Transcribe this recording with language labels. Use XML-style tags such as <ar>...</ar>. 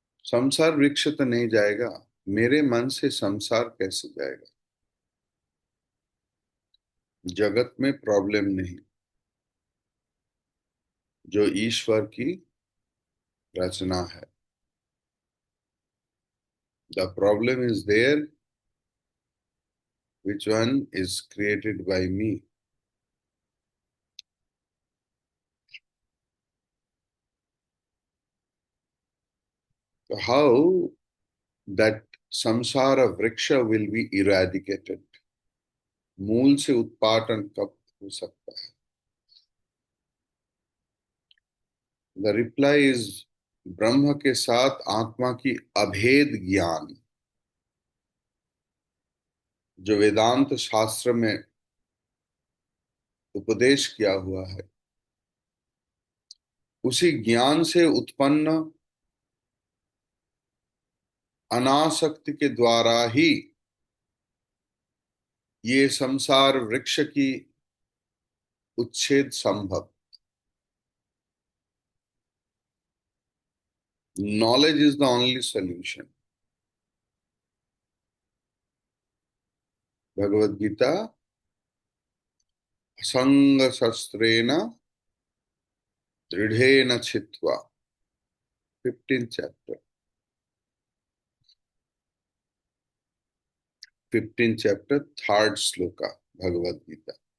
<hi>संसार वृक्ष तो नहीं जाएगा, मेरे मन से संसार कैसे जाएगा? जगत में प्रॉब्लम नहीं, जो ईश्वर की रचना है.</hi> <en>The problem is there, which one is created by me. So how that samsara vriksha will be eradicated?</en> <hi>मूल से उत्पाटन कब हो सकता है?</hi> <en>The reply is</en> <hi>ब्रह्म के साथ आत्मा की अभेद ज्ञान, जो वेदांत शास्त्र में उपदेश किया हुआ है, उसी ज्ञान से उत्पन्न अनासक्ति के द्वारा ही ये संसार वृक्ष की उच्छेद संभव.</hi> <en>Knowledge is the only solution. Bhagavad Gita</en> <sa>असंग शस्त्रेण दृढ़ेन छित्त्वा,</sa> <en>15th chapter, 15th chapter, 3rd श्लोका भगवद गीता.</en>